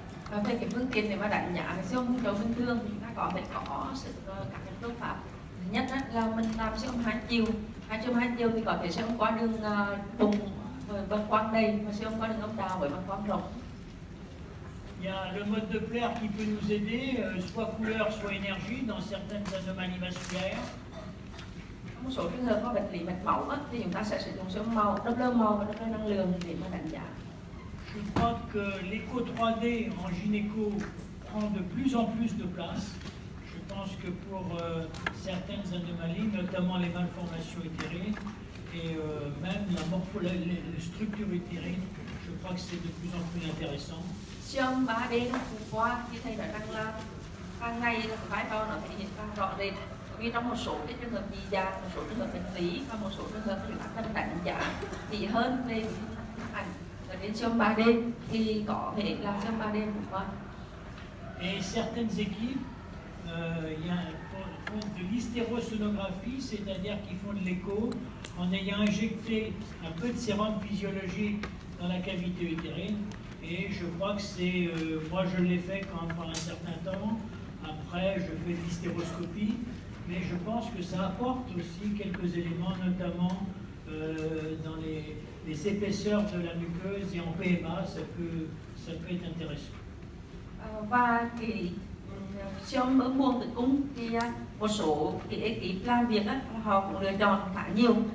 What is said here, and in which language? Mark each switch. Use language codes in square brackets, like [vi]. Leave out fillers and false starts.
[vi] Và về cái phương tiện để mà đánh giá cái siêu âm vùng đầu bình thường thì chúng ta có thể có sự các cái phương pháp. Thứ nhất là mình làm siêu âm hai chiều thì có thể siêu âm qua đường bụng với bàng quang đầy và siêu âm qua đường âm đạo với bàng quang rộng. [fr] Il y a le mode Doppler qui peut nous aider, soit couleur, soit énergie, dans certaines anomalies vasculaires. [vi] Một số trường hợp có bệnh lý mạch máu thì chúng ta sẽ sử dụng siêu âm màu, Doppler màu và Doppler năng lượng để mà đánh giá. [fr] Je crois que l'écho 3D en gynéco prend de plus en plus de place. Je pense que pour certaines anomalies, notamment les malformations utérines et même la structure utérine, je crois que c'est de plus en plus intéressant. [vi] Siêu âm 3D trong phụ khoa thì thầy nói rằng là càng ngày là vai trò nó thể hiện càng rõ rệt. Vì trong một số cái trường hợp dị dạng, một số trường hợp bệnh lý và một số trường hợp chúng ta cần đánh giá kỹ hơn về ảnh và đến siêu âm 3D thì có thể là siêu âm 3D phụ khoa. [fr] Et certaines équipes font de l'hystérosonographie, c'est-à-dire qu'ils font de l'écho en ayant injecté un peu de sérum physiologique dans la cavité utérine. Et je crois que c'est, moi je l'ai fait quand pendant un certain temps, après je fais de l'hystéroscopie, mais je pense que ça apporte aussi quelques éléments, notamment dans les épaisseurs de la muqueuse et en PMA, ça peut être intéressant. [vi] Và cái siêu âm mỡ buồng tử cung thì một số cái ekip làm việc họ cũng lựa chọn khá nhiều.